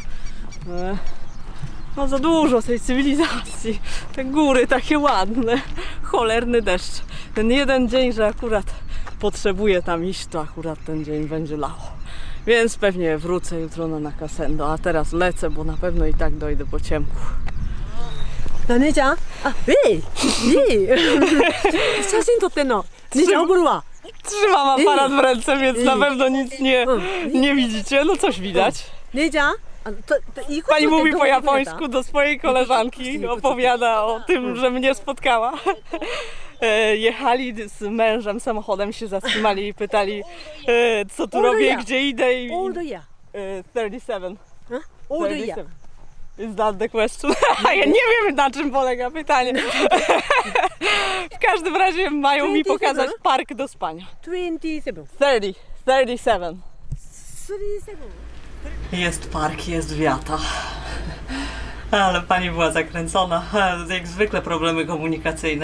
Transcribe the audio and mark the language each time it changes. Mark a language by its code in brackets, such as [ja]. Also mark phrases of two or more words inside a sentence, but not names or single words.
[pl] No za dużo tej cywilizacji, te góry takie ładne, cholerny deszcz. Ten jeden dzień, że akurat potrzebuję tam iść, to akurat ten dzień będzie lało. Więc pewnie wrócę jutro na Nakasendo, a teraz lecę, bo na pewno i tak dojdę po ciemku. [ja] 姉ちゃんあ、写真撮ってんの姉ちゃん怒るわ [pl] Trzymam aparat w ręce, więc na pewno nic nie widzicie. No coś widać. [ja] 姉ちゃんいいこと [pl] Pani [ja] って [pl] mówi [ja] ど [pl] po [ja] ういうことだった [pl] japońsku do swojej koleżanki, opowiada o tym, że mnie spotkała. Jechali z mężem samochodem, się zatrzymali i pytali, co tu robię, gdzie idę. I, [ja] オールドイヤ 37. オールドイヤ 37. [en] Is that the question? [pl] Ja nie wiem, na czym polega pytanie. W każdym razie mają mi pokazać park do spania. 27 37. 37 Jest park, jest wiata. Ale pani była zakręcona. Jak zwykle problemy komunikacyjne.